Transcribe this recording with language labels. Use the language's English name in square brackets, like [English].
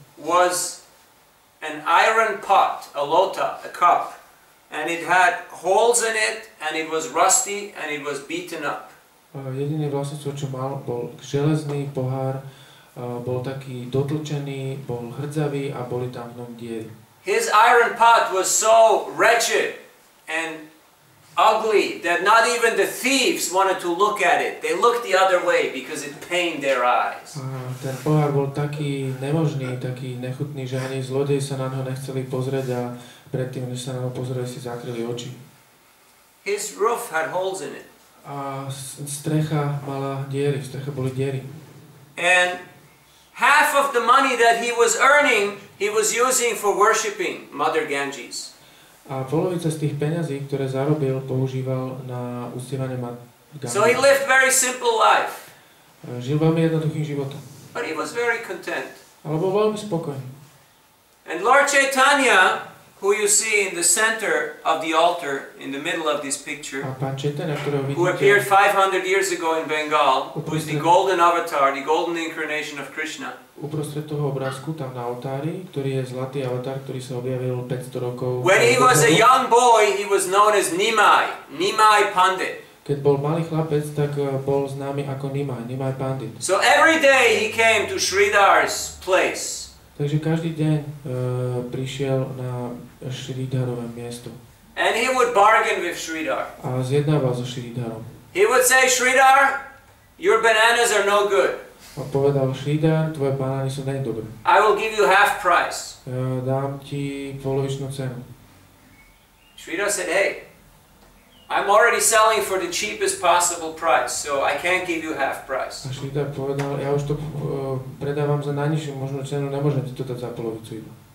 [English] was an iron pot, a lota, a cup, and it had holes in it, and it was rusty, and it was beaten up. [Slovak] Jediné vlastníctvo, čo mal, bol železný pohár, bol taký dotlčený, bol hrdzavý a boli tam v ňom diery. [English] His iron pot was so wretched and ugly that not even the thieves wanted to look at it. They looked the other way because it pained their eyes. [Slovak] Ten pohár bol taký nemožný, taký nechutný, že ani zlodeji sa na ňo nechceli pozrieť a predtým, než sa na ňo pozreli, si zakryli oči. [English] His roof had holes in it. [Slovak] A strecha mala diery, v streche boli diery. [English] And half of the money that he was earning, he was using for worshipping Mother Ganges. [Slovak] A polovica z tých peňazí, ktoré zarobil, používal na uctievanie Ganges. [English] So he lived very simple life. [Slovak] Žil veľmi jednoduchým životom. [English] But he was very content. [Slovak] Ale bol veľmi spokojný. [English] And Lord Chaitanya, who you see in the center of the altar, in the middle of this picture, [Slovak] A pán Chaitanya, ktorého [English] who appeared [Slovak] vidíte [English] 500 years ago in Bengal, who is the golden avatar, the golden incarnation of Krishna. [Slovak] uprostred toho obrázku, tam na oltári, ktorý je zlatý avatar, ktorý sa objavil 500 rokov. [English] When he was a young boy, he was known as Nimai Pandit. [Slovak] Keď bol malý chlapec, tak bol známy ako Nimai Pandit. [English] So every day he came to Sridhar's place. [Slovak] Takže každý deň prišiel na Sridharové miesto. [English] And he would bargain with Sridhar. [Slovak] A zjednával so Sridharom. [English] He would say, Sridhar, your bananas are no good. [Slovak] A povedal, Sridhar, tvoje banány sú nie dobré. [English] I will give you half price. [Slovak] Dám ti polovičnú cenu. [English] Sridhar said, hey, I'm already selling for the cheapest possible price, so I can't give you half price. [Slovak] A Sridhar povedal, ja už to predávam za najnižšiu možnú cenu, nemôžem ti to dať za polovicu iba.